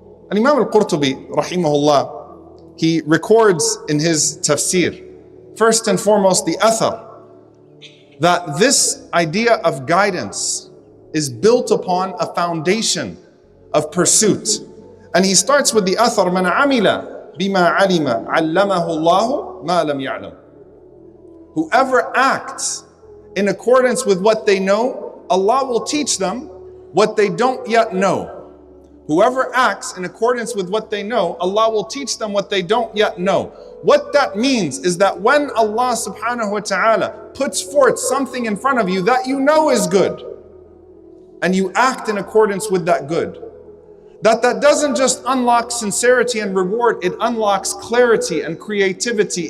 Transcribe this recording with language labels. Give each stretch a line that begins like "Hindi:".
English: And Imam al-Qurtubi, rahimahullah, he records in his tafsir, first and foremost, the athar, that this idea of guidance is built upon a foundation of pursuit. And he starts with the athar,
Arabic: مَنْ عَمِلَ بِمَا عَلِمَ عَلَّمَهُ اللَّهُ مَا لَمْ يَعْلَمْ.
English: Whoever acts in accordance with what they know, Allah will teach them what they don't yet know. Whoever acts in accordance with what they know, Allah will teach them what they don't yet know. What that means is that when Allah subhanahu wa ta'ala puts forth something in front of you that you know is good, and you act in accordance with that good, that doesn't just unlock sincerity and reward, it unlocks clarity and creativity.